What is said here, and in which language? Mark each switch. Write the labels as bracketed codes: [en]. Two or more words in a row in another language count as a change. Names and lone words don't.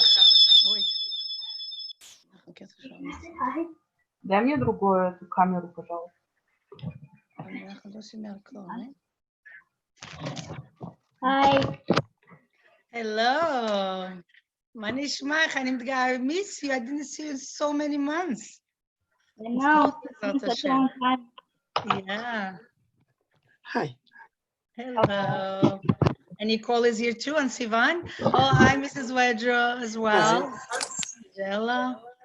[he] אוי. [ru] Дай мне другую эту камеру, пожалуйста. [en] Hi. Hello. [he] מה נשמע? איך אני [en] I miss you. I didn't see you in so many months. I know. It's such a long time. Yeah. Hi. Hello. And Nicole is here too, and Sivan. Oh, hi, Mrs. Wedra as well. Angela.